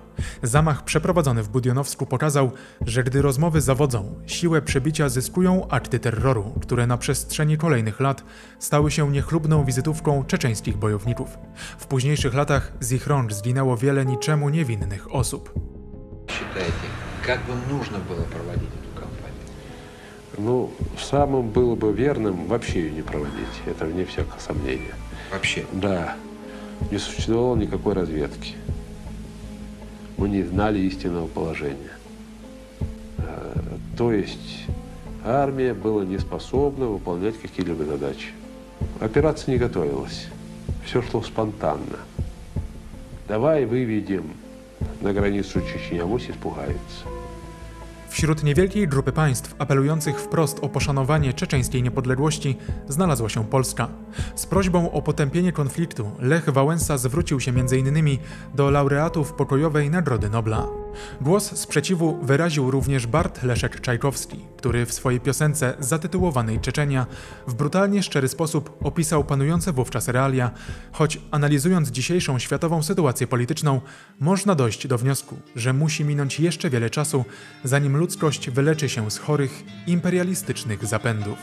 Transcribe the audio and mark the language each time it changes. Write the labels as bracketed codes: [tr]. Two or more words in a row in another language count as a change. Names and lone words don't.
[pl] Zamach przeprowadzony w Budionowsku pokazał, że gdy rozmowy zawodzą, siłę przebicia zyskują akty terroru, które na przestrzeni kolejnych lat stały się niechlubną wizytówką czeczeńskich bojowników. W późniejszych latach z ich rąk zginęło wiele niczemu niewinnych osób. [ru] Считаете, как бы нужно было проводить эту кампанию? Ну, самым было бы верным вообще ее не проводить. Это вне всякого сомнения. Вообще? Да. Не существовало никакой разведки. Мы не знали истинного положения. То есть армия была не способна выполнять какие-либо задачи. Операция не готовилась. Все шло спонтанно. Давай выведем на границу Чечни, авось испугаются. [pl] W Wśród niewielkiej grupy państw apelujących wprost o poszanowanie czeczeńskiej niepodległości znalazła się Polska. Z prośbą o potępienie konfliktu Lech Wałęsa zwrócił się m.in. do laureatów pokojowej Nagrody Nobla. Głos sprzeciwu wyraził również Bart Leszek Czajkowski, który w swojej piosence zatytułowanej Czeczenia w brutalnie szczery sposób opisał panujące wówczas realia, choć analizując dzisiejszą światową sytuację polityczną, można dojść do wniosku, że musi minąć jeszcze wiele czasu, zanim ludzkość wyleczy się z chorych, imperialistycznych zapędów.